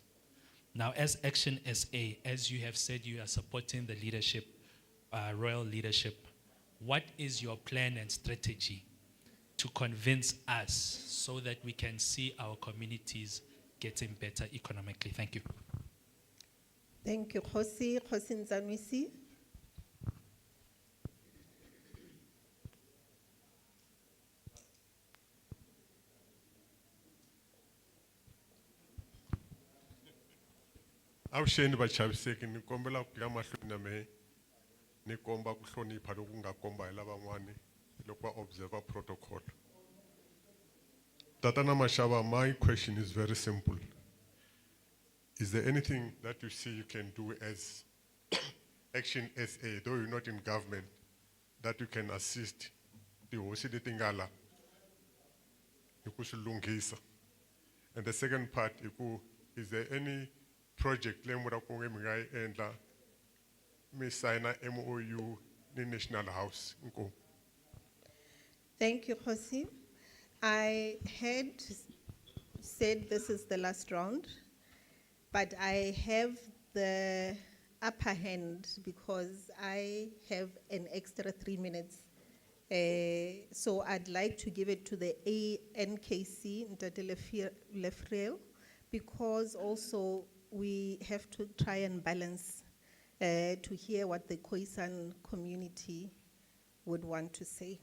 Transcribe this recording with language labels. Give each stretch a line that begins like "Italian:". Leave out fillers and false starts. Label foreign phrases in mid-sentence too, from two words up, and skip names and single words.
English: Now, as Action SA, as you have said, you are supporting the leadership, royal leadership. What is your plan and strategy to convince us so that we can see our communities getting better economically? Thank you. Thank you, Kgosi. Kgosi Nzanwisi.
Tsonga: Avuxeni vachaviseki, ni kombela ku ya mahlweni na mehe ni komba ku hlonipha loku nga komba hi lavan'wani loko va
English: observer protocol.
Tsonga: Tatana Mashaba,
English: my question is very simple. Is there anything that you see you can do as Action SA, though you're not in government, that you can assist the Kgosi
Tsonga: leti nga la hi ku swi lunghisa?
English: And the second part, is there any project
Tsonga: le mura ku nge mi nga yi endla mi sign MOU ni National House?
English: Inkomu. Thank you, Kgosi. I had said this is the last round, but I have the upper hand because I have an extra 3 minutes. So I'd like to give it to the ANKC, Ntate Lefriel, because also we have to try and balance to hear what the Khoi-San community would want to say.